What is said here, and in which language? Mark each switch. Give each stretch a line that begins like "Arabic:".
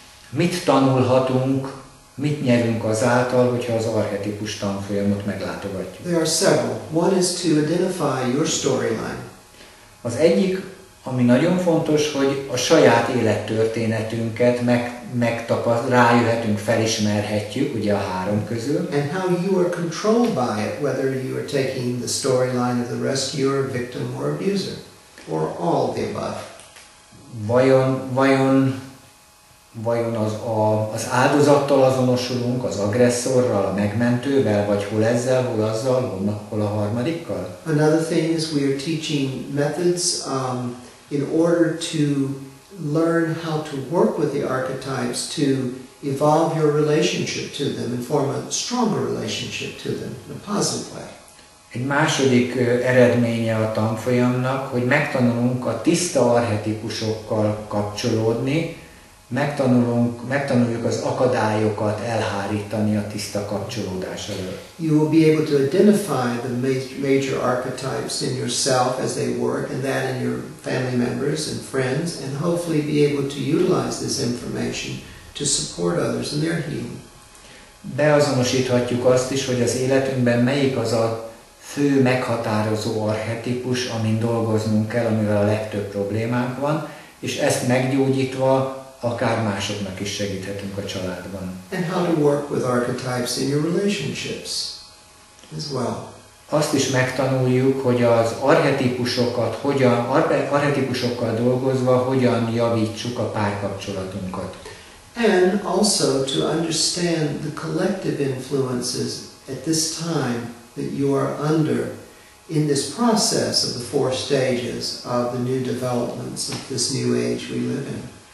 Hungarian: Mit tanulhatunk, mit nyerünk azáltal, hogyha az archetípus tanfolyamot meglátogatjuk?
English: There are several. One is to identify your storyline.
Hungarian: Az egyik, ami nagyon fontos, hogy a saját élettörténetünket rájöhetünk, felismerhetjük, ugye a három közül.
English: And how you are controlled by it, whether you are taking the storyline of the rescuer, victim, or abuser, or all of the above.
Hungarian: Vajon az áldozattal azonosulunk, az agresszorral, a megmentővel, vagy hol ezzel, hol azzal, hol a harmadikkal?
English: Another thing is we are teaching methods in order to learn how to work with the archetypes to evolve your relationship to them and form a stronger relationship to them in a positive way.
Hungarian: Egy második eredménye a tanfolyamnak, hogy megtanulunk a tiszta archetipusokkal kapcsolódni, megtanuljuk az akadályokat elhárítani a tiszta kapcsolódás elől.
English: You will be able to identify the major archetypes in yourself as they work, and that in your family members and friends, and hopefully be able to utilize this information to support others in their healing.
Hungarian: Beazonosíthatjuk azt is, hogy az életünkben melyik az a fő meghatározó archetípus, amin dolgoznunk kell, amivel a legtöbb problémánk van, és ezt meggyógyítva akár másoknak is segíthetünk a családban.
English: And how to work with archetypes in your relationships as well.
Hungarian: Azt is megtanuljuk, hogy az archetípusokkal dolgozva hogyan javítsuk a párkapcsolatunkat.
English: And also to understand the collective influences at this time that you are under in this process of the 4 stages of the new developments of this new age we live in.